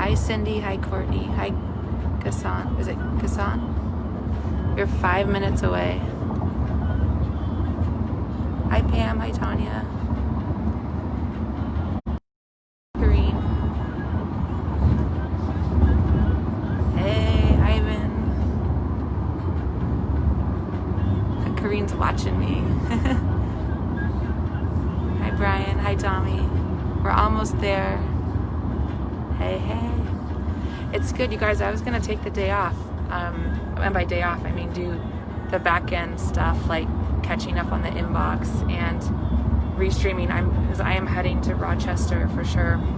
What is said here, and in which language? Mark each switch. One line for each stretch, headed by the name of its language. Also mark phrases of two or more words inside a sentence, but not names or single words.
English: Cindy. Hi, Courtney. Hi, Gassan. Is it Gassan? You're 5 minutes away. Hi, Pam. Hi, Tanya. Green. Hey, Ivan. Kareen's watching me. Hi, Brian. Hi, Tommy. We're almost there. Hey, hey. It's good, you guys. I was going to take the day off. And by day off, I mean do the back end stuff like catching up on the inbox and restreaming. Because I am heading to Rochester for sure.